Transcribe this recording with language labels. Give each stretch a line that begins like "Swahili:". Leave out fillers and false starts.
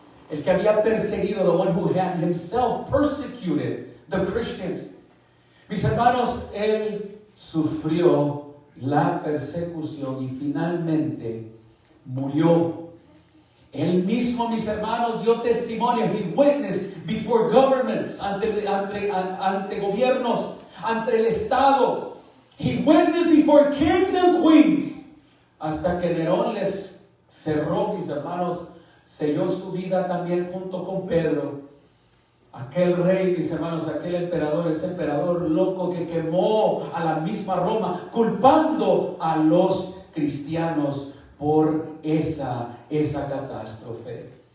Spanish: El que había perseguido,
English: the one who had himself persecuted the Christians.
Spanish: Mis hermanos, él sufrió la persecución y finalmente murió. Él mismo, mis hermanos, dio testimonio.
English: He witnessed before governments,
Spanish: ante gobiernos, ante el Estado.
English: He witnessed before kings and queens.
Spanish: Hasta que Nerón les cerró, mis hermanos, selló su vida también junto con Pedro. Aquel rey, mis hermanos, aquel emperador, ese emperador loco que quemó a la misma Roma, culpando a los cristianos por esa catástrofe.